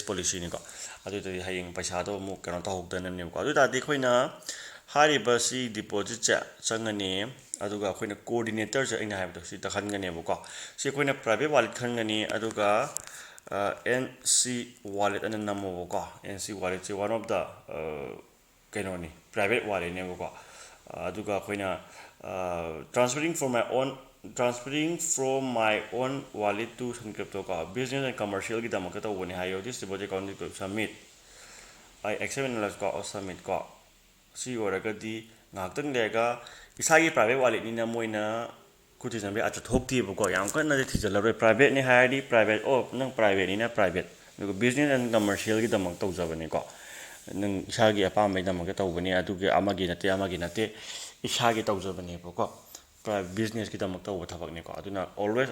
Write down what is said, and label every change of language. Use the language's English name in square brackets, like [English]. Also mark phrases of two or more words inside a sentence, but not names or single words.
[Manipuri] ꯄꯣꯂꯤꯁꯤꯅꯤꯀꯣ ꯑꯗꯨꯗꯤ ꯍꯌꯦꯡ ꯄꯩꯁꯥꯗꯣ ꯑꯃꯨꯛ ꯀꯩꯅꯣ ꯇꯧꯍꯧꯗꯅꯕꯅꯦꯕꯀꯣ ꯑꯗꯨ ꯇꯥꯔꯗꯤ ꯑꯩꯈꯣꯏꯅ ꯍꯥꯏꯔꯤꯕꯁꯤ ꯗꯤꯄꯣꯖꯤꯠꯁꯦ ꯆꯪꯒꯅꯤ ꯑꯗꯨꯒ ꯑꯩꯈꯣꯏꯅ ꯀꯣꯑꯣꯔꯗꯤꯅꯦꯇꯔꯁꯦ ꯑꯩꯅ ꯍꯥꯏꯕꯗꯣ ꯁꯤꯗ ꯈꯟꯒꯅꯦꯕꯀꯣ ꯁꯤ ꯑꯩꯈꯣꯏꯅ [English] private wallet [Manipuri] ꯈꯟꯒꯅꯤ ꯑꯗꯨꯒ NC wallet ꯑꯅ ꯅꯝꯃꯣꯕꯀꯣ NC walletꯁꯦ [English] one of the [Manipuri] ꯀꯩꯅꯣꯅꯤ [English] private wallet [Manipuri] ꯑꯗꯨꯒ ꯑꯩꯈꯣꯏꯅ [English] transferring from my own wallet to Suncrypto ꯀꯣ business and commercialꯒꯤꯗꯃꯛꯇ [Manipuri] ꯇꯧꯕꯅꯦ ꯍꯥꯏꯌꯣ [English] this deposit account submit I accept and ꯀꯣ submit ꯀꯣ [Manipuri] ꯁꯤ ꯑꯣꯏꯔꯒꯗꯤ ꯉꯥꯏꯍꯥꯛꯇꯪ ꯂꯩꯔꯒ ꯏꯁꯥꯒꯤ ꯄ꯭ꯔꯥꯏꯚꯦꯠ ꯋꯥꯂꯦꯠꯅꯤꯅ ꯃꯣꯏꯅ ꯈꯨꯠ ꯊꯤꯖꯤꯟꯕ ꯑꯆ ꯊꯣꯛꯇꯦꯕꯀꯣ ꯌꯥꯝ ꯀꯟꯅꯗꯤ ꯊꯤꯖꯤꯜꯂꯔꯣꯏ ꯄ꯭ꯔꯥꯏꯚꯦꯠꯅꯤ ꯍꯥꯏꯔꯗꯤ ꯄ꯭ꯔꯥꯏꯚꯦꯠ ꯅꯪ ꯄ꯭ꯔꯥꯏꯚꯦꯠꯅꯤꯅ ꯄ꯭ꯔꯥꯏꯚꯦꯠ ꯑꯗꯨꯒ [English] business and commercial [Manipuri] ꯇꯧꯖꯕꯅꯤꯀꯣ ꯅꯪ ꯏꯁꯥꯒꯤ ꯑꯄꯥꯝꯕꯒꯤꯗꯃꯛꯇ ꯇꯧꯕꯅꯤ ꯑꯗꯨꯒꯤ ꯑꯃꯒꯤ ꯅꯠꯇꯦ ꯏꯁꯥꯒꯤ ꯇꯧꯖꯕꯅꯦꯕꯀꯣ ꯕꯤꯖꯤꯅꯦꯁꯀꯤꯗꯃꯛ ꯇꯧꯕ ꯊꯕꯛꯅꯤꯀꯣ ꯑꯗꯨꯅ ꯑꯣꯜꯋꯦꯁ